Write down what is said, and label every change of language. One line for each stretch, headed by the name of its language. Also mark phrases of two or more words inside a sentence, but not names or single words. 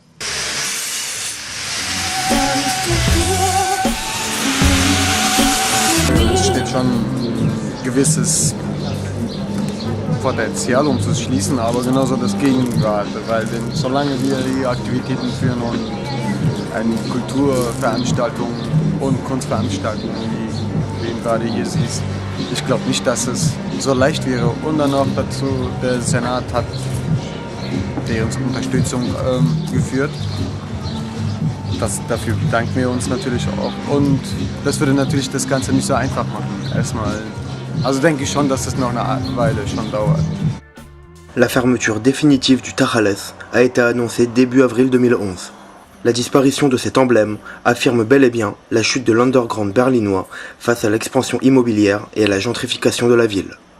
German: Es steht schon ein gewisses Potenzial, um zu schließen, aber genauso das Gegenteil, weil solange wir die Aktivitäten führen und eine Kulturveranstaltung und Kunstveranstaltungen, wie du gerade hier siehst, ich glaube nicht, dass es so leicht wäre. Und dann noch dazu, der Senat hat deren Unterstützung geführt. Dafür bedanken wir uns natürlich auch. Und das würde natürlich das Ganze nicht so einfach machen. Erstmal, also denke ich schon, dass es noch eine Weile schon dauert.
French: La fermeture définitive du Tajales a été annoncée début avril 2011. La disparition de cet emblème affirme bel et bien la chute de l'underground berlinois face à l'expansion immobilière et à la gentrification de la ville.